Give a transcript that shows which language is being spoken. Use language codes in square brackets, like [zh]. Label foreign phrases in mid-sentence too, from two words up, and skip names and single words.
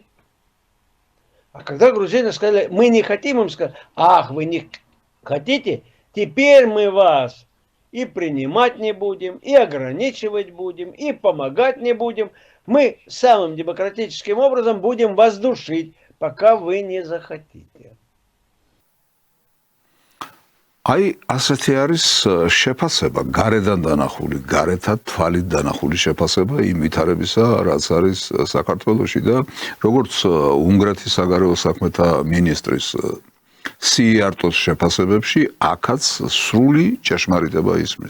[ru] А когда грузины сказали, мы не хотим, им сказали, ах, вы не хотите? Теперь мы вас и принимать не будем, и ограничивать будем, и помогать не будем. Мы самым демократическим образом будем вас душить, пока вы не захотите. [ka] აი ასეთი არის შეფასება, გარედან დანახული, გარეთად თვალით დანახული შეფასება იმ ვითარებისა, რაც არის საქართველოში და როგორც უნგრეთის საგარეო საქმეთა მინისტრის სიარტოს შეფასებებში აქაც სრული ჭეშმარიტება ისმის.